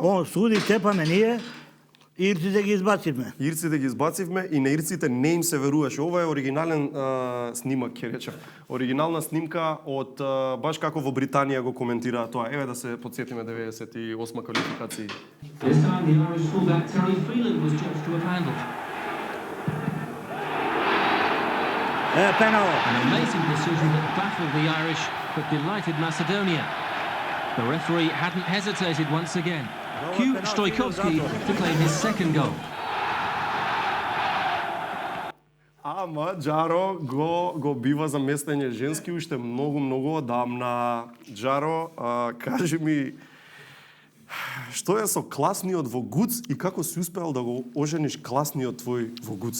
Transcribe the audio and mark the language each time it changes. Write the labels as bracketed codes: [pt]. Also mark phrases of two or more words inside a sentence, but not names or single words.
[mk] Он суди, тепаме ние, ирците ги избацивме. И на ирците не им се веруваше. Ова е оригинален снимак, ќе речем. Оригинална снимка од баш како во Британија го коментираа тоа. Еве да се подсетиме 98 квалификации. [en] This time the Irish fullback Terry Phelan was judged to have handled. Penal. An amazing decision that baffled the Irish but delighted Macedonia. The referee hadn't hesitated once again. Cue Stoikovski to claim his second goal. [mk] Ама Джаро го бива за местење женски уште многу одамна. Джаро, кажи ми, што е со класниот во ГУЦ и како си успеал да го ожениш класниот твој во ГУЦ?